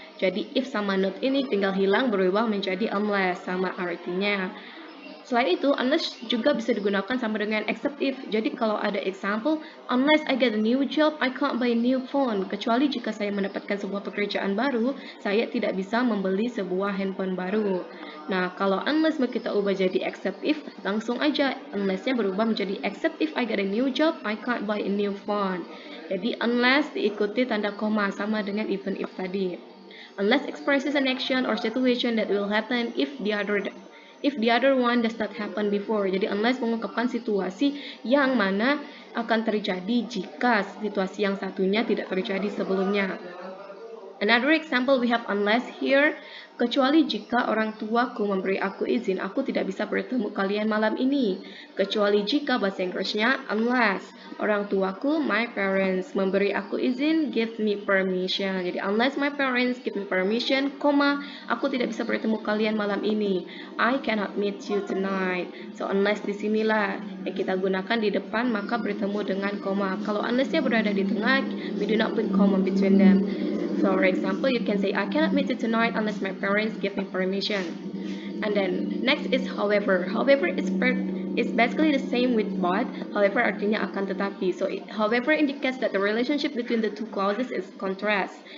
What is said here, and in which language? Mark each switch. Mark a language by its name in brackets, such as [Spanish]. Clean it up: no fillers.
[Indonesian] Jadi if sama not ini tinggal hilang berubah menjadi unless, sama artinya. Selain itu, unless juga bisa digunakan sama dengan except if. Jadi kalau ada [English] example, unless I get a new job, I can't buy a new phone. [Indonesian] Kecuali jika saya mendapatkan sebuah pekerjaan baru, saya tidak bisa membeli sebuah handphone baru. Nah, kalau unless mau kita ubah jadi except if, langsung aja unless-nya berubah menjadi [English] except if I get a new job, I can't buy a new phone. [Indonesian] Jadi unless diikuti tanda koma sama dengan even if tadi. [English] Unless expresses an action or situation that will happen if the other one does not happen before. [Indonesian] Jadi unless mengungkapkan situasi yang mana akan terjadi jika situasi yang satunya tidak terjadi sebelumnya. [English] Another example we have unless here. [Indonesian] Kecuali jika orang tuaku memberi aku izin, aku tidak bisa bertemu kalian malam ini. Kecuali jika bahasa Inggrisnya unless. Orang tuaku, [English] my parents, [Indonesian] memberi aku izin, [English] give me permission. [Indonesian] Jadi [English] unless my parents give me permission, [Indonesian] aku tidak bisa bertemu kalian malam ini. [English] I cannot meet you tonight. [Indonesian] So unless disinilah yang kita gunakan di depan, maka bertemu dengan koma. Kalau unlessnya berada di tengah, [English] we do not put comma between them. So for example, you can say, I cannot meet you tonight unless my parents give me permission. And then next is however. However, it's basically the same with but. However, [Indonesian] artinya akan tetapi. [English] So however indicates that the relationship between the two clauses is contrast.